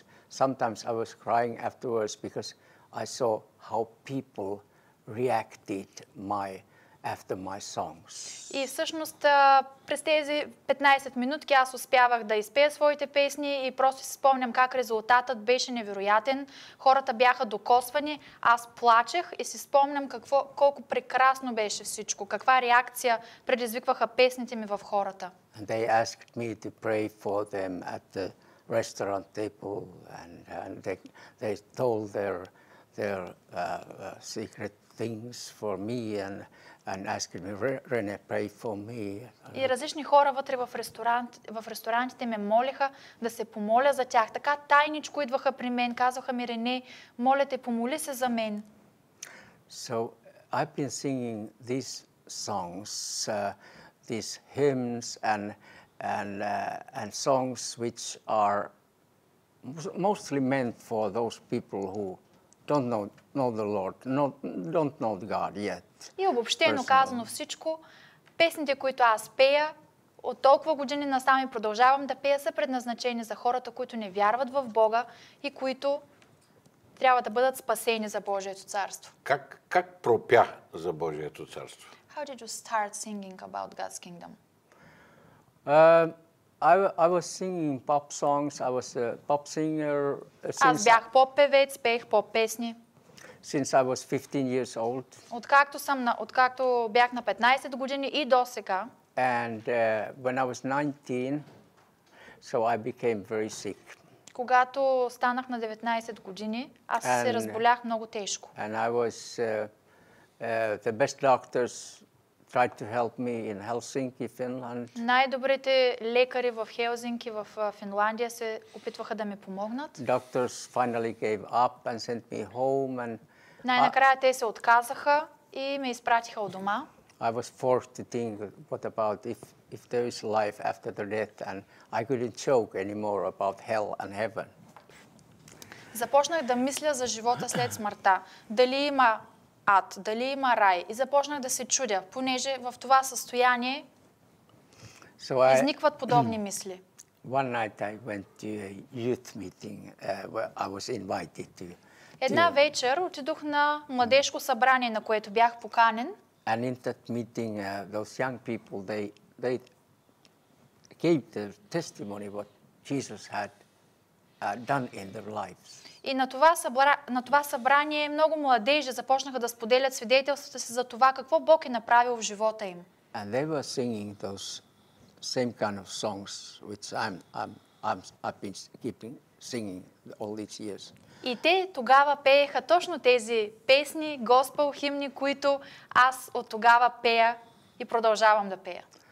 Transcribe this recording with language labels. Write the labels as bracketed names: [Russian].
[English] Sometimes I was crying afterwards because I saw how people reacted after my songs. [Bulgarian] И всъщност през тези 15 минутки аз успявах да изпея своите песни и просто си спомням как резултатът беше невероятен. Хората бяха докосвани, аз плачех и си спомням колко прекрасно беше всичко, каква реакция предизвикваха песните ми в хората. [English] And they asked me to pray for them at the restaurant table, and they told their secret things for me and asked me, René, pray for me. [Bulgarian] И различни хора вътре в ресторантите ме молиха да се помоля за тях. Така тайничко идваха при мен, казваха ми, Рене, моля те, помоли се за мен. [English] So I've been singing these songs, these hymns and songs which are mostly meant for those people who don't know the Lord, don't know God yet. [Bulgarian] И обобщено казано всичко, песните, които аз пея, от толкова години насам и продължавам да пея, са предназначени за хората, които не вярват в Бога и които трябва да бъдат спасени за Божието царство. Как пропя за Божието царство? [English] How did you start singing about God's kingdom? I was singing pop songs. I was a pop singer [Bulgarian] Аз бях поп-певец, пеех поп-песни. [English] Since I was 15 years old. [Bulgarian] Откакто бях на 15 години и до сега. [English] And when I was 19, so I became very sick. [Bulgarian] Когато станах на 19 години, аз се разболях много тежко. [English] And I was the best doctors tried to help me in Helsinki, Finland. [Bulgarian] Най-добрите лекари в Хелзинки, в Финландия се опитваха да ми помогнат. [English] Doctors finally gave up and sent me home and [Bulgarian] най-накрая те се отказаха и ме изпратиха от дома. [English] I was forced to think what about if there is life after the death, and I couldn't joke anymore about hell and heaven. [Bulgarian] Започнах да мисля за живота след смъртта. Дали има ад, дали има рай. И започнах да се чудя, понеже в това състояние изникват подобни мисли. [English] One night I went to a youth meeting where I was invited to. [Bulgarian] Една вечер отидох на младежко събрание, на което бях поканен. [English] And in that meeting, those young people, they gave their testimony what Jesus had done in their lives. [Bulgarian] И на това събрание много младежи започнаха да споделят свидетелствата си за това какво Бог е направил в живота им. [English] And they were singing those same kind of songs which I've been singing all these years. [Bulgarian] И те тогава пееха точно тези песни, госпел, химни, които аз от тогава пея и продължавам да пея.